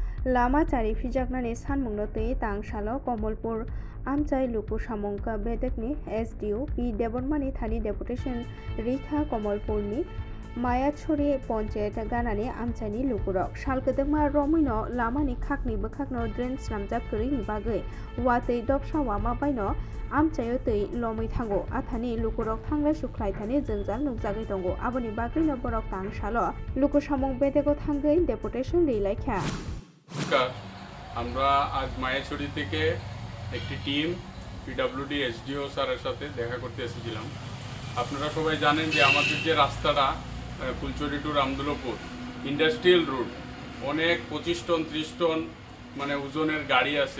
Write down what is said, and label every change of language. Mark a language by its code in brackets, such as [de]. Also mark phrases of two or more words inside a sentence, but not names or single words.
[trp] lama cari fijaknani sanmungno tei tangsalo Komolpur amchai luku samongka bedekni SDO P Debormani thani deputation Rikha Komolpurni Mayachuri Ponchet ganani amchaini lukurok salkedengma romino lamani khakni bokhakno drain slamjak kori bagai watei dopsa wama baino amchayo tei lomui thango athani lukurok thanglai suklai thani jongjal nukjagai tongo aboni bagai no borok tangsalo luku samong bedeko thangai deputation rilaikhya [bn] আমরা আজ মায়াছড়ি থেকে একটি টিম [en] PWD SDO [bn] স্যারের সাথে দেখা করতে এসেছিলাম। আপনারা সবাই জানেন যে আমাদের যে রাস্তাটা ফুলচুরি টু রামদুলপুর [en] industrial route [bn] অনেক 25 টন 30 টন মানে ওজনের গাড়ি আছে।